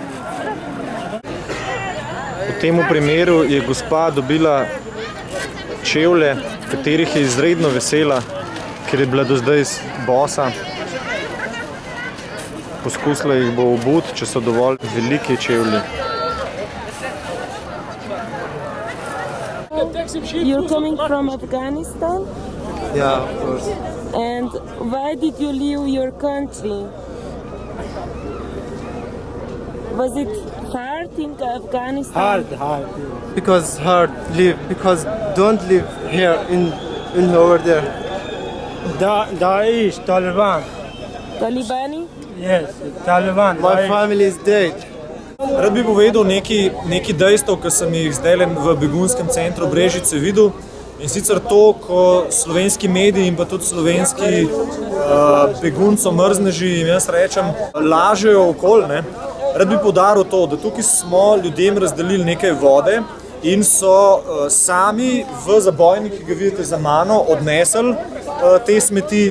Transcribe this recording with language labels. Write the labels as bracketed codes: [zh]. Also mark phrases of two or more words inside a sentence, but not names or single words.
[sl] V tem primeru je gospa dobila čevlje, katerih je izredno vesela, ker je bila do zdaj bosa. Poskusila jih bo obuti, če so dovolj veliki čevlji. [en] You're coming from Afghanistan? Yeah, of course. And why did you leave your country? Was it hard in Afghanistan? Hard. Because because don't live here in over there. Daesh, Taliban. [sl] Talibani? [en] Yes, Taliban. My family is dead. [sl] Rad bi povedal neki dejstev, ki sem jih zdaj v begunskem centru Brežice videl. In sicer to, ko slovenski mediji in pa tudi slovenski begunco mrzneži, jaz rečem, lažejo okoli, ne. Rad bi poudaril to, da tukaj smo ljudem razdelili nekaj vode in so sami v zabojnik, ki ga vidite za mano, odnesli te smeti.